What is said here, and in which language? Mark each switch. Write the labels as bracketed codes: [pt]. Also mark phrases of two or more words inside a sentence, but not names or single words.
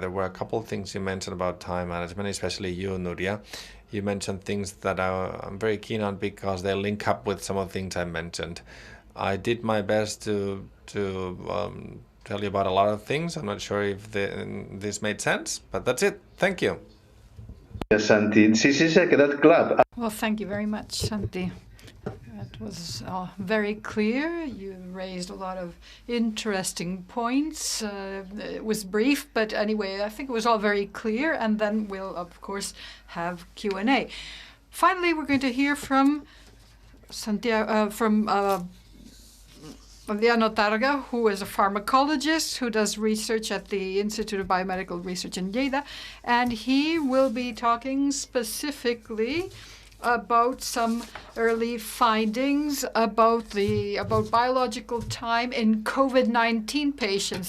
[en] There were a couple of things you mentioned about time management, especially you, Nuria. You mentioned things that I'm very keen on because they link up with some of the things I mentioned. I did my best to tell you about a lot of things. I'm not sure if this made sense, but that's it. Thank you. [ca] Santi. Sí, sí, se ha quedat clar. [en] Well, thank you very much, Santi. That was very clear. You raised a lot of interesting points. It was brief, but anyway, I think it was all very clear. And then we'll, of course, have Q&A. Finally, we're going to hear from Santiago, Adriano Targa, who is a pharmacologist who does research at the Institute of Biomedical Research in Lleida, and he will be talking specifically about some early findings about biological time in COVID-19 patients.